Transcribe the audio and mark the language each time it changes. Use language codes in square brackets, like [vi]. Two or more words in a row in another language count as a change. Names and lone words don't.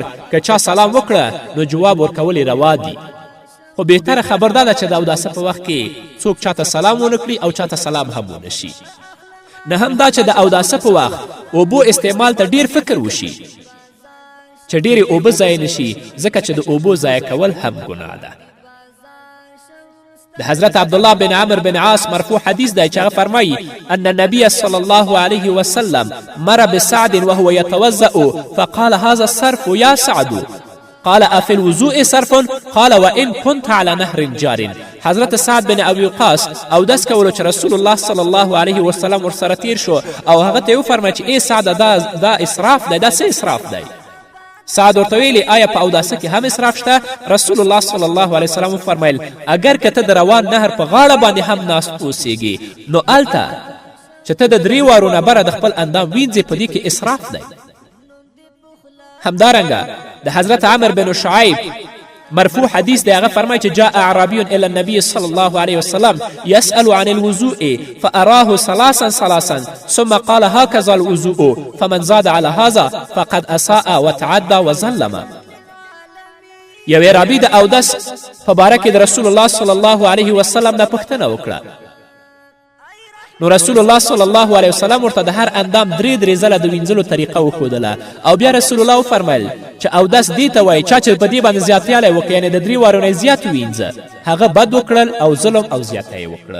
[ps] که چا سلام وکړه نو جواب ورکول یې روا دي، خو بهتره خبر دا ده چې د اوداسه په وخت کې څوک چاته سلام ونه کړي او چاته سلام هم ونه شي. نهم دا چې د اوداسه په وخت اوبو استعمال ته ډیر فکر وشي چې ډیرې اوبه ضایع نشي، ځکه چې د اوبو ضایع کول هم ګناه ده. د حضرت عبدالله بن عمر بن عاص مرفوع حدیث دی چې هغه فرمایي [ar] ان النبي صلی الله علیه وسلم مر بسعد وهو يتوضأ فقال هذا الصرف یا سعد قال افي الوضوء صرف قال وان كنت على نهر جار. [ps] حضرت سعد بن ابي وقاص اودس کولو چې رسول الله صلی الله علیه وسلم ورسره تیر شو او هغه ته یې وفرمایه چې ای سعد دا اسراف دی، دا څه اسراف دی؟ سعد ورته ویلي آیا په اوداسه کې هم اسراف شته؟ رسول الله صلی الله علیه وسلم وفرمیل اگر که ته د روان نهر په غاړه باندې هم ناست اوسیږي نو هلته چې ته د 3 وارو نه بره د خپل اندام وینځې په دې کې اسراف دی. همدارنګه د حضرت عمر بن شعیب مرفوع حدیث دی، هغه فرمایي چې [ar] جاء اعرابي الى النبي صلی الله علیه وسلم يسأل عن الوضوء فأراه ثلاثا ثم قال هكذا الوضوء فمن زاد على هذا فقد اساء وتعدى وظلم. [ps] یو اعرابي د اودس په باره کې د رسول الله صلی الله علیه وسلم نه پوښتنه وکړه، نو رسول الله صلی الله علیه وسلم ورته د هر اندام 3 ځله د وینځلو طریقه وښودله او بیا رسول الله وفرمیل چې اودس دې ته وایي چا چې په دې باندې زیاتوالی وکړي، یعنې د 3 وارو نه زیات وینځه، هغه بد وکړل او ظلم او زیاته یې وکړه.